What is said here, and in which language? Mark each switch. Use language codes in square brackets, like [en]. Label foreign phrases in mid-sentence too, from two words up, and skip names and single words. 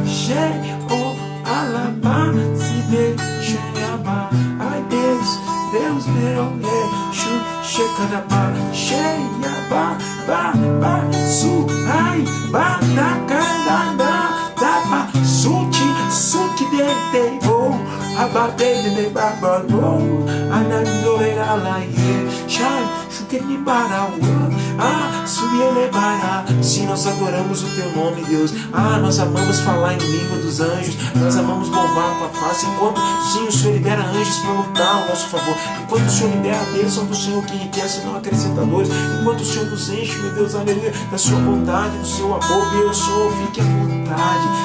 [pt] alaba se deixa yaba, ai Deus meu, checanaba, cheia su, ai na canada, dapa suti de abate de babalo, anandorera la chai, chukeni barawa, subiele bara. Se nós adoramos o teu nome, Deus, nós amamos falar em língua dos anjos, nós amamos louvar a tua face, enquanto sim, o Senhor libera anjos para lutar ao nosso favor, enquanto o Senhor libera a bênção do Senhor que enriquece, não acrescentadores, enquanto o Senhor nos enche, meu Deus, aleluia, da sua bondade, do seu amor, Deus, fique à vontade.